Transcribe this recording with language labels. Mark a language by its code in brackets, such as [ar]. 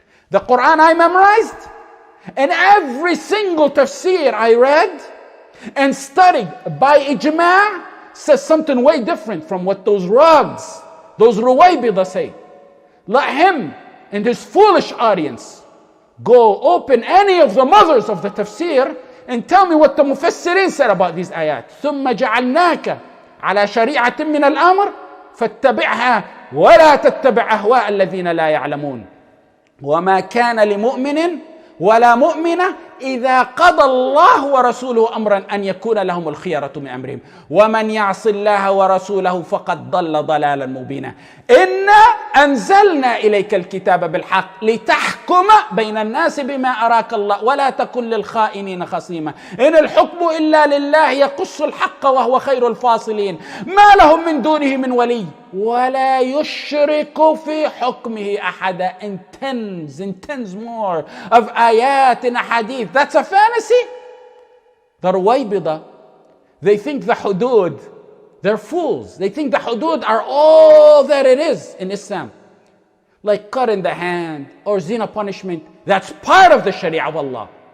[en] The Quran I memorized, and every single tafsir I read and studied by ijma' says something way different from what those rugs, those ruwaybida say. Let him and his foolish audience go open any of the mothers of the tafsir and tell me what the mufassirin said about these ayat. [ar] ثُمَّ جَعَلْنَاكَ على شريعة من الأمر فاتبعها ولا تتبع أهواء الذين لا يعلمون وما كان لمؤمن ولا مؤمنة إذا قضى الله ورسوله أمرا أن يكون لهم الخيرة من أمرهم ومن يعص الله ورسوله فقد ضل ضلالا مبينا إنا أنزلنا إليك الكتاب بالحق لتحكم بين الناس بما أراك الله ولا تكن للخائنين خصيما إن الحكم إلا لله يقص الحق وهو خير الفاصلين ما لهم من دونه من ولي ولا يشرك في حكمه أحدا. [en] In tens more of ayat and hadith. That's a fantasy. The Ruwaybida, they think the hudud, they're fools. They think the hudud are all that it is in Islam. Like cut in the hand or zina punishment. That's part of the Sharia of Allah.